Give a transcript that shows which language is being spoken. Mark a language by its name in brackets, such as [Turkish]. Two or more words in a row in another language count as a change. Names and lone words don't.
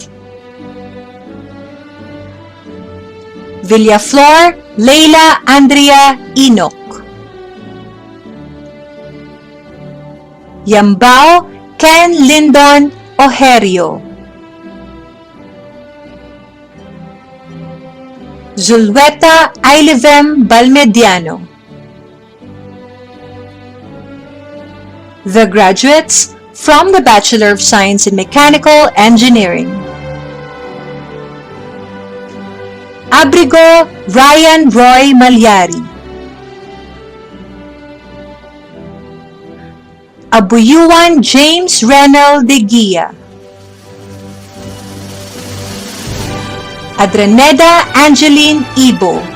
[English] Villaflor Leila Andrea Enoch. Yambao Ken Lyndon Ojerio. Zulweta Ailivem Balmediano. The graduates from the Bachelor of Science in Mechanical Engineering. Abrigo Ryan Roy Malyari. Abuyuan James Renal de Guia. Adreneda Angeline Ibo.